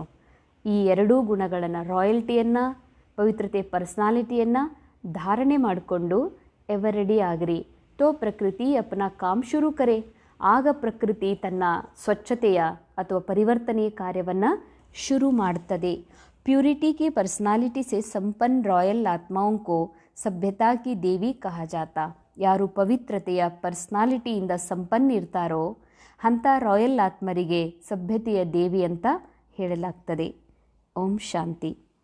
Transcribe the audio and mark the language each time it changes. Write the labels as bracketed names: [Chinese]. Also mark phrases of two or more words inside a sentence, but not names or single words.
[Kannada] ಈ ಎರಡೂ ಗುಣಗಳನ್ನು, ರಾಯಲ್ಟಿಯನ್ನು, ಪವಿತ್ರತೆ ಪರ್ಸ್ನಾಲಿಟಿಯನ್ನು ಧಾರಣೆ ಮಾಡಿಕೊಂಡು [English] ever ready [Kannada] ಆಗ್ರಿ. [Hindi] तो प्रकृति अपना काम शुरू करे. [Kannada] ಆಗ ಪ್ರಕೃತಿ ತನ್ನ ಸ್ವಚ್ಛತೆಯ ಅಥವಾ ಪರಿವರ್ತನೆಯ ಕಾರ್ಯವನ್ನು ಶುರು ಮಾಡ್ತದೆ. [Hindi] ಪ್ಯೂರಿಟಿ की पर्सनालिटी से संपन्न रॉयल आत्माओं को सभ्यता की देवी कहा जाता. [Kannada] ಯಾರು ಪವಿತ್ರತೆಯ ಪರ್ಸ್ನಾಲಿಟಿಯಿಂದ ಸಂಪನ್ನ ಇರ್ತಾರೋ ಅಂಥ ರಾಯಲ್ ಆತ್ಮರಿಗೆ ಸಭ್ಯತೆಯ ದೇವಿ ಅಂತ ಹೇಳಲಾಗ್ತದೆ. ಓಂ ಶಾಂತಿ.